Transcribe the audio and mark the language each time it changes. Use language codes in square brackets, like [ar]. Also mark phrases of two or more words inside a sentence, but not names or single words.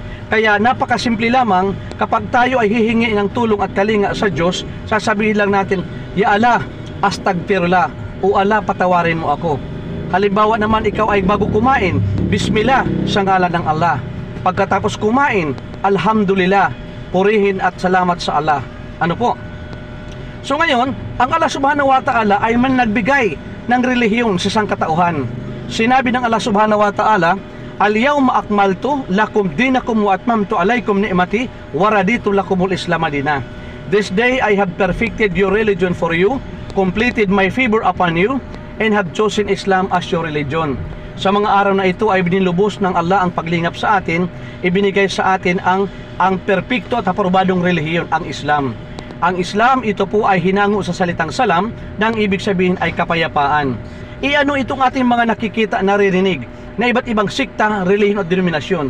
[tl] Kaya napakasimple lamang, kapag tayo ay hihingi ng tulong at kalinga sa Diyos, sasabihin lang natin, [ar] يا الله أستغفر الله يا الله, [tl] patawarin mo ako. Halimbawa naman ikaw ay bago kumain, Bismillah sa ngalan ng Allah. Pagkatapos kumain, Alhamdulillah, purihin at salamat sa Allah. Ano po? So ngayon, ang Allah [ar] سبحانه وتعالى [tl] ay man nagbigay ng relihiyon sa sangkatauhan. Sinabi ng [ar] Allah سبحانه وتعالى, اليوم أكملت لكم دينكم وأتممت عليكم نعمتي ورضيت لكم الإسلام دينا. [en] This day I have perfected your religion for you, completed my favor upon you, and have chosen Islam as your religion. [tl] Sa mga araw na ito ay binilubos ng Allah ang paglingap sa atin, ibinigay sa atin ang perpekto at aprobadong relihiyon, ang Islam. Ang Islam, ito po ay hinango sa salitang salam, na ang ibig sabihin ay kapayapaan. Iano itong ating mga nakikita, naririnig, na iba't ibang sikta, relihiyon at denominasyon.